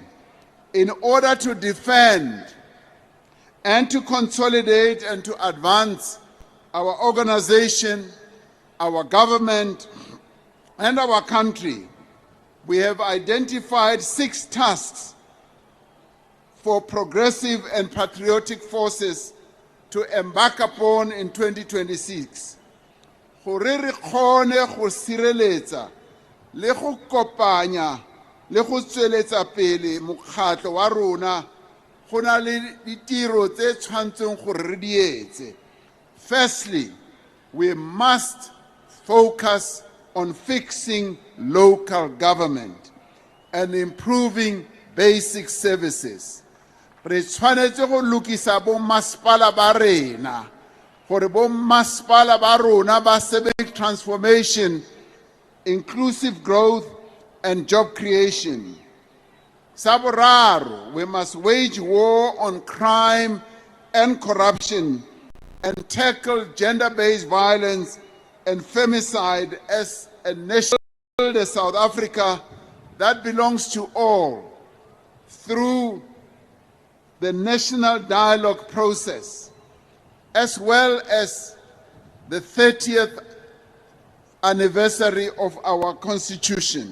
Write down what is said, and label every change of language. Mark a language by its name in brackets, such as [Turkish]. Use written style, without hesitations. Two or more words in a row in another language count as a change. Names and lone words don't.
[English] In order to defend and to consolidate and to advance our organization, our government, and our country, we have identified 6 tasks for progressive and patriotic forces to embark upon in 2026. [Tswana] Gore re kgone go sireletsa le go kopanya le go tsweletsa pele mokgatlo wa rona, go na le ditiro tse tshwantseng gore re di etse. [English] Firstly, we must focus on fixing local government and improving basic services. [Tswana] Re tshwanetse go lokisa bo masepala ba rena gore bo masepala ba rona ba sebetse [English] transformation, inclusive growth and job creation. [Tswana] Sa boraro, [English] we must wage war on crime and corruption and tackle gender-based violence and femicide as a nation of South Africa that belongs to all through the national dialogue process, as well as the 30th anniversary of our Constitution.